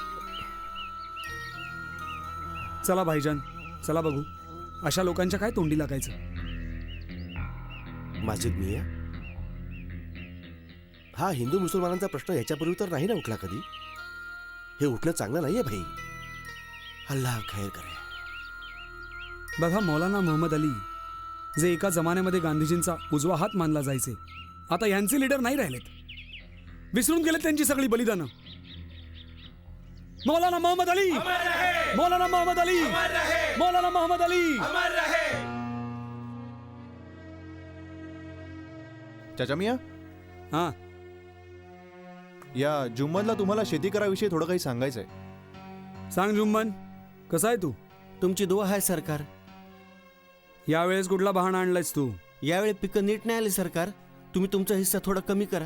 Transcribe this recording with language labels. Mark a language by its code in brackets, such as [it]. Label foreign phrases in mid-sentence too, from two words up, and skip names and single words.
[mr] चला भाईजान, चला बघू अशा लोकांच्या काय तोंडी लागायचं. माजिद मिया, हा हिंदू मुसलमानांचा प्रश्न ह्याच्यापूर्वी तर नाही ना उठला कधी. हे उठणं चांगलं नाहीये भाई. [ur] अल्लाह खैर करे. [mr] बघा, मौलाना मोहम्मद अली जे एका जमान्यामध्ये गांधीजींचा उजवा हात मानला जायचे, आता यांचे लीडर नाही राहिलेत. विसरून गेलेत त्यांची सगळी बलिदानं. मौलाना मोहम्मद अली, मौलाना मोहम्मद अली, मौलाना मोहम्मद अली. चाचा मिया, हा, या जुम्मनला तुम्हाला शेती कराविषयी थोडं काही सांगायचंय. सांग जुम्मन, कसा आहे तू? तुमची दुआ आहे सरकार. यावेळेस कुठला बहाणा आणलायस तू? यावेळी पिकं नीट नाही आली सरकार. तुम्ही तुमचा हिस्सा थोडा कमी करा.